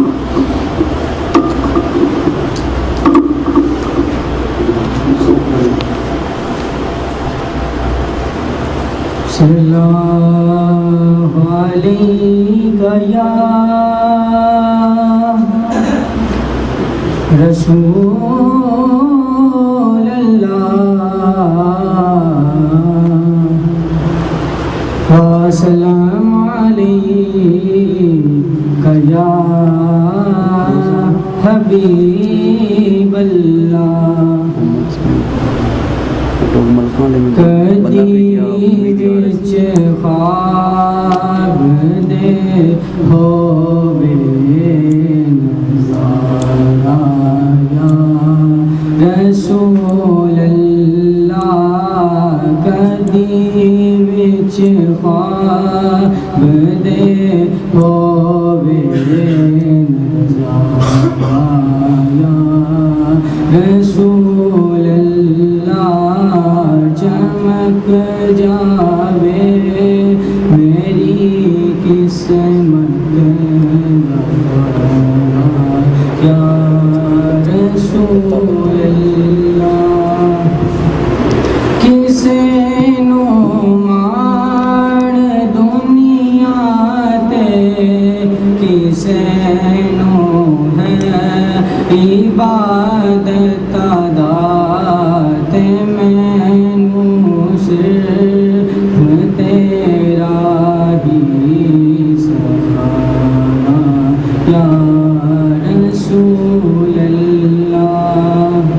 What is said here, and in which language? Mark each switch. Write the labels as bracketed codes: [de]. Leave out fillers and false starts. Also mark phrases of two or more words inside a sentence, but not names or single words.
[ar] صلی اللہ علیہ یا رسول اللہ وسلام علیک یا حبیب اللہ. [pa] کدی وچ خواب دے ہووے نظارہ [ar] یا رسول اللہ. [pa] کدی وچ خواب دے ہووے نظارہ [ar] یا رسول اللہ. [pa] چمک جاوے میری قسمت [ar] یا رسول اللہ. [pa] کسے نو مار دنیا تے کسے نو ہے عبادت ادا تے مینوں صرف تیرا ہی سہارا [ar] یا رسول اللہ.